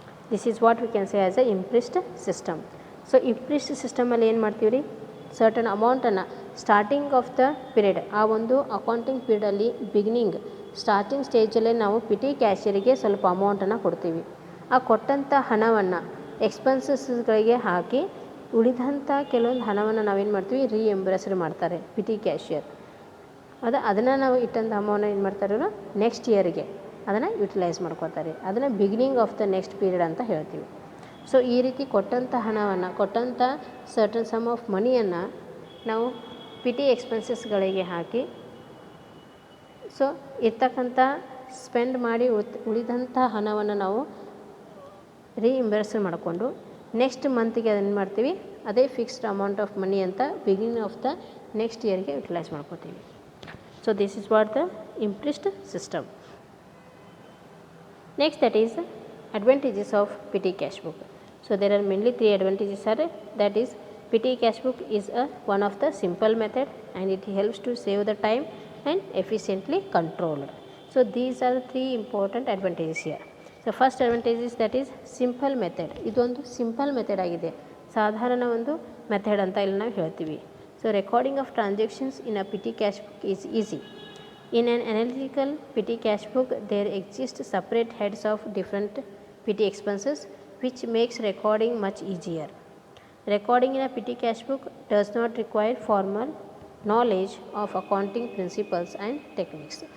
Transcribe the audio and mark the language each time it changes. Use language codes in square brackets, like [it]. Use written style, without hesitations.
[en] This is what we can say as a implicit system. [kn] So implicit system ಅಲ್ಲಿ ಏನು ಮಾಡ್ತೀವಿ ರೀ, certain ಅಮೌಂಟನ್ನು ಸ್ಟಾರ್ಟಿಂಗ್ ಆಫ್ ದ ಪೀರಿಯಡ್, ಆ ಒಂದು ಅಕೌಂಟಿಂಗ್ ಪೀರಿಯಡಲ್ಲಿ ಬಿಗಿನಿಂಗ್ ಸ್ಟಾರ್ಟಿಂಗ್ ಸ್ಟೇಜಲ್ಲೇ ನಾವು PT ಕ್ಯಾಶಿಯರಿಗೆ ಸ್ವಲ್ಪ ಅಮೌಂಟನ್ನು ಕೊಡ್ತೀವಿ. ಆ ಕೊಟ್ಟಂಥ ಹಣವನ್ನು ಎಕ್ಸ್ಪೆನ್ಸಸ್ಗಳಿಗೆ ಹಾಕಿ ಉಳಿದಂಥ ಕೆಲವೊಂದು ಹಣವನ್ನು ನಾವೇನು ಮಾಡ್ತೀವಿ, ರೀಎಂಬರ್ಸ್ಡ್ ಮಾಡ್ತಾರೆ PT ಕ್ಯಾಶಿಯರ್. ಅದನ್ನು ನಾವು ಇಟ್ಟಂಥ ಅಮೌಂಟ್ ಏನು ಮಾಡ್ತಾರೆ ಅವರು ನೆಕ್ಸ್ಟ್ ಇಯರ್ಗೆ ಅದನ್ನು ಯುಟಿಲೈಸ್ ಮಾಡ್ಕೋತಾರೆ. ಅದನ್ನು beginning of the next period ಅಂತ ಹೇಳ್ತೀವಿ. ಸೊ ಈ ರೀತಿ ಕೊಟ್ಟಂಥ ಹಣವನ್ನು, ಕೊಟ್ಟಂಥ ಸರ್ಟನ್ ಸಮ್ ಆಫ್ ಮನಿಯನ್ನು ನಾವು PT ಎಕ್ಸ್ಪೆನ್ಸಸ್ಗಳಿಗೆ ಹಾಕಿ, ಸೊ ಇರ್ತಕ್ಕಂಥ ಸ್ಪೆಂಡ್ ಮಾಡಿ ಉಳಿದಂಥ ಹಣವನ್ನು ನಾವು ರೀಇಂಬರ್ಸ್ ಮಾಡಿಕೊಂಡು ನೆಕ್ಸ್ಟ್ ಮಂತಿಗೆ ಅದನ್ನು ಮಾಡ್ತೀವಿ, ಅದೇ ಫಿಕ್ಸ್ಡ್ ಅಮೌಂಟ್ ಆಫ್ ಮನಿ ಅಂತ ಬಿಗಿನಿಂಗ್ ಆಫ್ ದ ನೆಕ್ಸ್ಟ್ ಇಯರ್ಗೆ ಯುಟಿಲೈಸ್ ಮಾಡ್ಕೋತೀವಿ. [en] So this is what the implicit system. Next, that is advantages of PT cash book. So there are mainly three advantages are, that is PT cash book is one of the simple method and it helps to save the time and efficiently controlled. So these are the three important advantages here. So first advantage is that is simple method. [kn] ಇದೊಂದು simple method ಆಗಿದೆ, ಸಾಧಾರಣ ಒಂದು method ಅಂತ ಇಲ್ಲಿ ನಾವು ಹೇಳ್ತೀವಿ. [en] So recording of transactions in a PT cash book is easy. In an analytical PT cash book, there exist separate heads of different PT expenses, which makes recording much easier. Recording in a PT cash book does not require formal knowledge of accounting principles and techniques.